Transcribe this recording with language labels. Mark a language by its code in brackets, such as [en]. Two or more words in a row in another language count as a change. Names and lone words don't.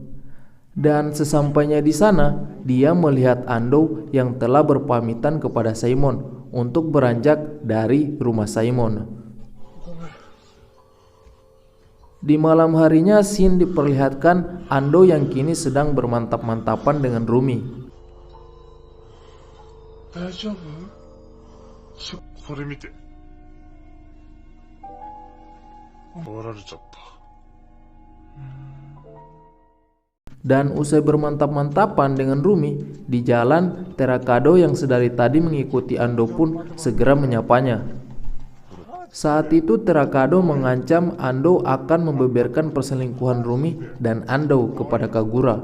[id] Dan sesampainya di sana, dia melihat Ando yang telah berpamitan kepada Simon untuk beranjak dari rumah Simon. Di malam harinya, Shin diperlihatkan Ando yang kini sedang bermantap-mantapan dengan Rumi. [ja] 大丈夫？これ見て。終わられちゃった。 [id] Dan usai bermantap-mantapan dengan Rumi di jalan, Terakado yang sedari tadi mengikuti Ando pun segera menyapanya. Saat itu Terakado mengancam Ando akan membeberkan perselingkuhan Rumi dan Ando kepada Kagura.